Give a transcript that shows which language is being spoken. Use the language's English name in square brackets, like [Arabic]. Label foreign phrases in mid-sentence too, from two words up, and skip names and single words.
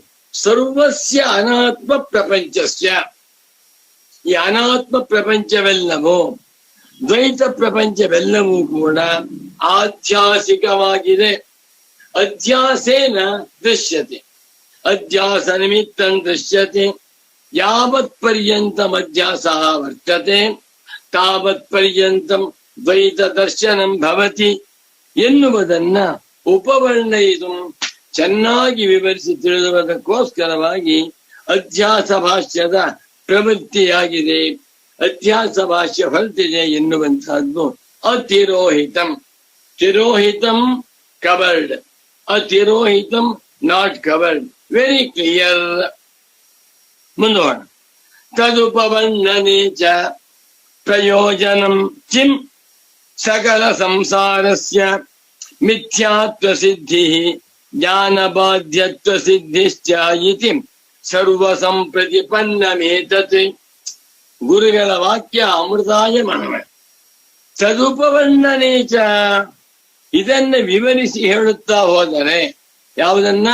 [Sanskrit] ಸರ್ವಸ್ಯ ಅನಾತ್ಮ ಪ್ರಪಂಚಸ್ಯ, [Kannada] ಈ ಅನಾತ್ಮ ಪ್ರಪಂಚವೆಲ್ಲವೂ, ದ್ವೈತ ಪ್ರಪಂಚವೆಲ್ಲವೂ ಕೂಡ ಆಧ್ಯಾಸಿಕವಾಗಿದೆ. [Sanskrit] ಅಧ್ಯಾಸೇನ ದೃಶ್ಯತೆ, ಅಧ್ಯಾಸ ನಿಮಿತ್ತಂ ದೃಶ್ಯತೆ. ಯಾವತ್ ಪರ್ಯಂತಂ ಅಧ್ಯಾಸ ವರ್ತತೆ ತಾವತ್ ಪರ್ಯಂತಂ ದ್ವೈತ ದರ್ಶನಂ ಭವತಿ [Kannada] ಎನ್ನುವುದನ್ನ ಉಪವರ್ಣಯಿತು ಚೆನ್ನಾಗಿ ವಿವರಿಸಿ ತಿಳಿದುವುದಕ್ಕೋಸ್ಕರವಾಗಿ ಅಧ್ಯಾಸ ಭಾಷ್ಯದ ಪ್ರವೃತ್ತಿಯಾಗಿದೆ, ಅಧ್ಯಾಸ ಭಾಷ್ಯ ಹೊರಟಿದೆ ಎನ್ನುವಂತಹದ್ದು ಅತಿರೋಹಿತಂ. [English] ತಿರೋಹಿತಂ ಕವರ್ಡ್, ಅತಿರೋಹಿತಂ not covered. very clear. ಮುಂದೋಣ. [Sanskrit] ತದುಪವರ್ಣನೆ ಚ ಪ್ರಯೋಜನಂ ಕಿಂ ಸಕಲ ಸಂಸಾರಸ್ಯ ಮಿಥ್ಯಾತ್ವ ಸಿದ್ಧಿ ಜ್ಞಾನಬಾಧ್ಯತ್ವ ಸಿದ್ಧಿಶ್ಚ ಇತಿ ಸರ್ವ ಸಂಪ್ರತಿಪನ್ನಮೇತತ್. [Kannada] ಗುರುಗಳ ವಾಕ್ಯ ಅಮೃತಾಯ ಮನವ. [Sanskrit] ತದುಪವರ್ಣನೆ ಚ, [Kannada] ಇದನ್ನ ವಿವರಿಸಿ ಹೇಳುತ್ತಾ ಹೋದರೆ ಯಾವುದನ್ನ?